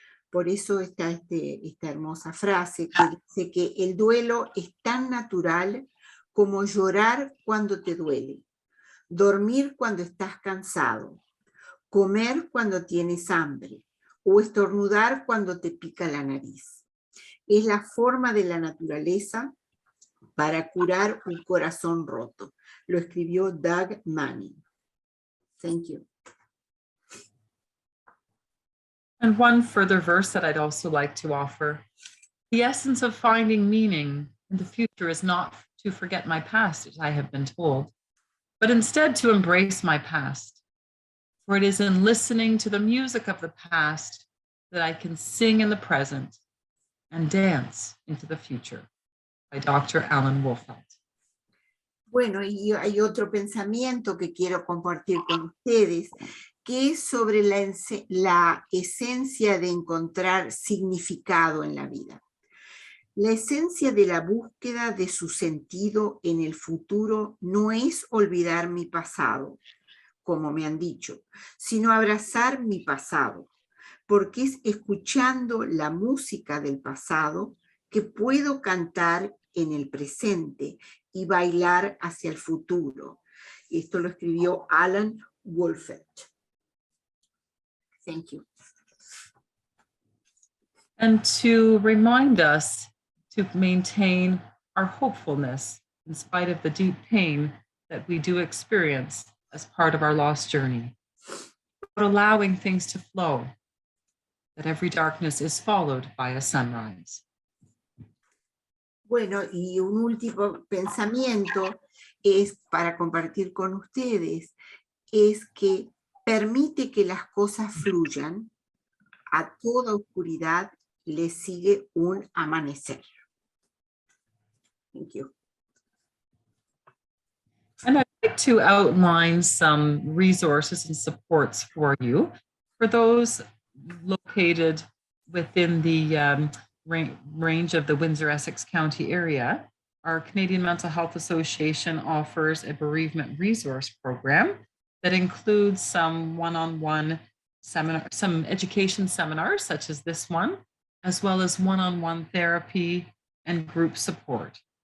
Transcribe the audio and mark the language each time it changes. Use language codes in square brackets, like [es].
[es] Por eso está esta hermosa frase que dice que el duelo es tan natural como llorar cuando te duele, dormir cuando estás cansado, comer cuando tienes hambre o estornudar cuando te pica la nariz. Es la forma de la naturaleza para curar un corazón roto. Lo escribió Doug Manning. [en] Thank you. And one further verse that I'd also like to offer. The essence of finding meaning in the future is not to forget my past, as I have been told, but instead to embrace my past. For it is in listening to the music of the past that I can sing in the present and dance into the future. By Dr. Alan Wolfelt. [es] Bueno, y hay otro pensamiento que quiero compartir con ustedes, que es sobre la esencia de encontrar significado en la vida. La esencia de la búsqueda de su sentido en el futuro no es olvidar mi pasado, como me han dicho, sino abrazar mi pasado, porque es escuchando la música del pasado que puedo cantar en el presente y bailar hacia el futuro. Esto lo escribió Alan Wolfelt. [en] Thank you. And to remind us to maintain our hopefulness in spite of the deep pain that we do experience as part of our lost journey, but allowing things to flow, that every darkness is followed by a sunrise. [es] Bueno, y un último pensamiento es para compartir con ustedes, es que permite que las cosas fluyan, a toda oscuridad le sigue un amanecer. [en] Thank you. And I'd like to outline some resources and supports for you. For those located within the range of the Windsor-Essex County area, our Canadian Mental Health Association offers a bereavement resource program that includes some one-on-one seminar, some education seminars such as this one, as well as one-on-one therapy and group support.